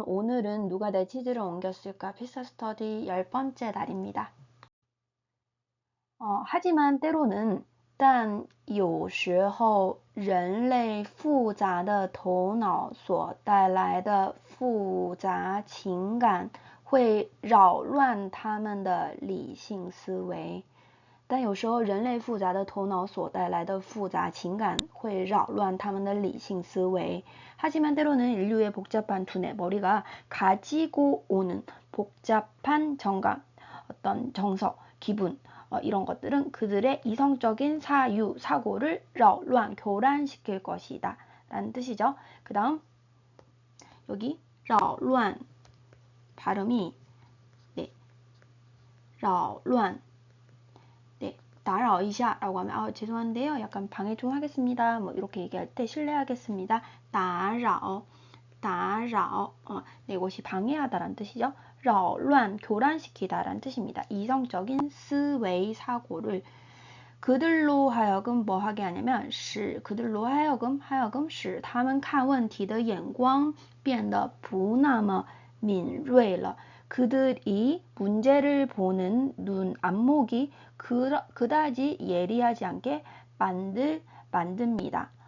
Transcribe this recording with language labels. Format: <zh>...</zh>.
<ko>오늘은 누가 내 치즈를 옮겼을까 피사 스터디 10번째 날입니다. 하지만 때로는</ko> <zh>但有时候人类复杂的头脑所带来的复杂情感会扰乱他们的理性思维。但有时候人类复杂的头脑所带来的复杂情感会扰乱他们的理性思维。</zh> <ko>하지만 때로는 인류의 복잡한 두뇌, 머리가 가지고 오는 복잡한 정감, 어떤 정서, 기분, 이런 것들은 그들의 이성적인 사고를 扰乱, 교란시킬 것이다. 라는 뜻이죠. 그 다음 여기 扰乱 발음이 扰乱</ko> <zh>打扰一下</zh> <ko>라고 하면 죄송한데요. 약간 방해 좀 하겠습니다. 뭐 이렇게 얘기할 때 실례하겠습니다. 打扰 이것이 방해하다라는 뜻이죠. 扰乱 교란시키다라는 뜻입니다. 이성적인思维 사고를 그들로 하여금</ko> <zh>뭐 하게 하냐면 그들로 하여금 使他们看问题的眼光变得不那么敏锐了.</zh> <ko>그들이 문제를 보는 눈 안목이 그다지 예리하지 않게 만듭니다.</ko>